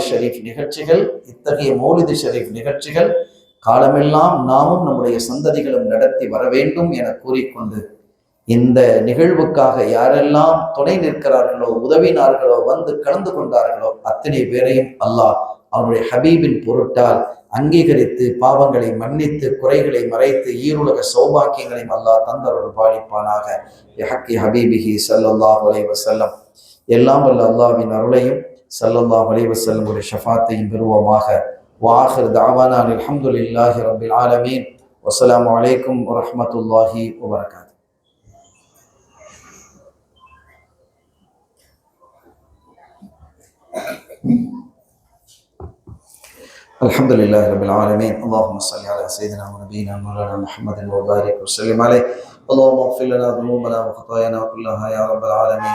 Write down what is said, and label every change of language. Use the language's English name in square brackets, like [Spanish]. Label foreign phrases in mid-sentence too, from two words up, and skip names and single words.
[Tamil] ஷரீஃப் நிகழ்ச்சிகள், இத்தகைய [Arabic] مولد شريف [Tamil] நிகழ்ச்சிகள் காலமெல்லாம் நாமும் நம்முடைய சந்ததிகளும் நடத்தி வர வேண்டும் என கூறிக்கொண்டு இந்த நிகழ்வுக்காக யாரெல்லாம் துணை நிற்கிறார்களோ, உதவினார்களோ, வந்து கலந்து கொண்டார்களோ அத்தனை பேரையும் அல்லாஹ் அவருடைய ஹபீபின் பொருட்டால் அங்கீகரித்து பாவங்களை மன்னித்து குறைகளை மறைத்து ஈருலக சௌபாக்கியங்களையும் அல்லாஹ் தந்தருள் பாலிப்பானாக. [Arabic] حق حبيبه صلى الله عليه وسلم. [Tamil] எல்லாம் வல்ல அல்லாஹ்வின் அருளையும் [Arabic] صلى الله عليه وسلم [Tamil] உடைய ஷஃபாத்தையும் பெறுவோமாக. [Arabic] وآخر دعوانا الحمد لله رب العالمين. والسلام عليكم ورحمة الله وبركاته. الحمد لله رب العالمين. اللهم صل على سيدنا ونبينا مولانا محمد وبارك وسلم عليه. اللهم اغفر لنا ذنوبنا وخطايانا كلها يا رب العالمين.